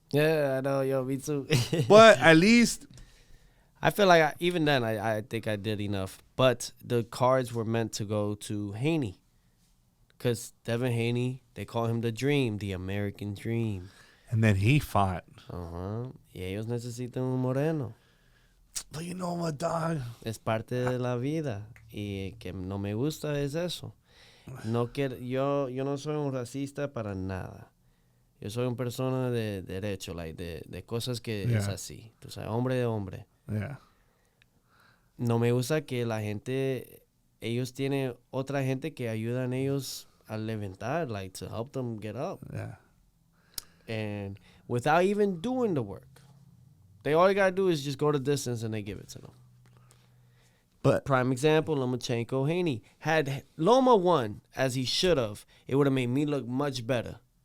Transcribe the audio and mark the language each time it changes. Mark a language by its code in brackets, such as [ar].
[en] Yeah, I know, yo, me too. But at least I feel like even then I think I did enough. But the cards were meant to go to Haney. Because Devin Haney, they call him the Dream, the American Dream. And then he fought. Uh-huh. [es] Y ellos necesitan un moreno. [en] But you know what, dog? [es] Es parte de la vida. Y que no me gusta es eso. No quiero, yo no soy un racista para nada. Yo soy una persona de derecho, like de cosas que es así. Tú sabes, hombre de hombre. [en] Yeah. [es] No me gusta que la gente, ellos tienen otra gente que ayudan a ellos a levantar, [en] like to help them get up. Yeah. And without even doing the work. All you got to do is just go the distance and they give it to them. But prime example, Lomachenko, Haney. Had Loma won as he should have, it would have made me look much better.